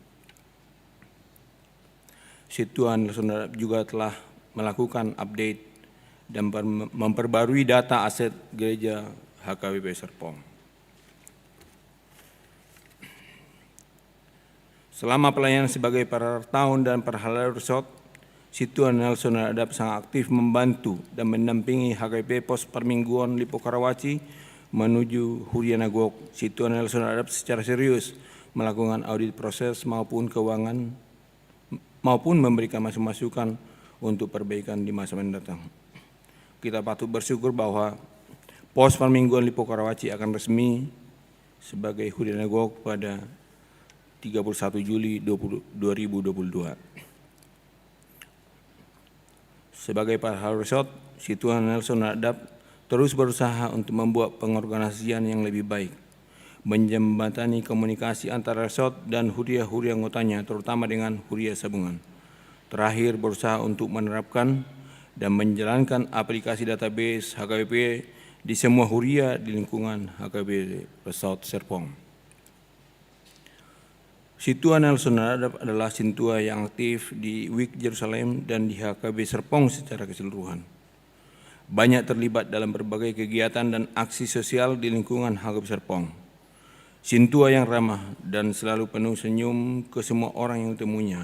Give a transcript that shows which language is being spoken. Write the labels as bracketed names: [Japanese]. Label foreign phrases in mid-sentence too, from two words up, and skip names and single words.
[Indonesian] Situan juga telah melakukan update dan memperbarui data aset gereja HKBP Serpong. Selama pelayanan sebagai partahun dan Perhalado Resort, Ketua Nelson Nadab sangat aktif membantu dan mendampingi HKBP Pos Permingguan Lipo Karawaci menuju [Batak Toba] Huria Nagok. [Indonesian] Ketua Nelson Nadab secara serius melakukan audit proses maupun keuangan maupun memberikan masukan untuk perbaikan di masa mendatang. Kita patut bersyukur bahwa Pos Permingguan Lipo Karawaci akan resmi sebagai [Batak Toba] Huria Nagok [Indonesian] pada 31 Juli 2022. Sebagai Perhalado Resort, Ketua Nelson Nadab terus berusaha untuk membuat pengorganisasian yang lebih baik, menjembatani komunikasi antara resort dan huria-huria anggotanya, terutama dengan [Batak Toba] huria sabungan. [Indonesian] Terakhir, berusaha untuk menerapkan dan menjalankan aplikasi database HKBP di semua huria di lingkungan HKBP Resort Serpong. Ketua Nelson Nadab adalah Ketua yang aktif di WIK Jerusalem dan di HKBP Serpong secara keseluruhan. Banyak terlibat dalam berbagai kegiatan dan aksi sosial di lingkungan HKBP Serpong. Ketua yang ramah dan selalu penuh senyum ke semua orang yang ditemuinya.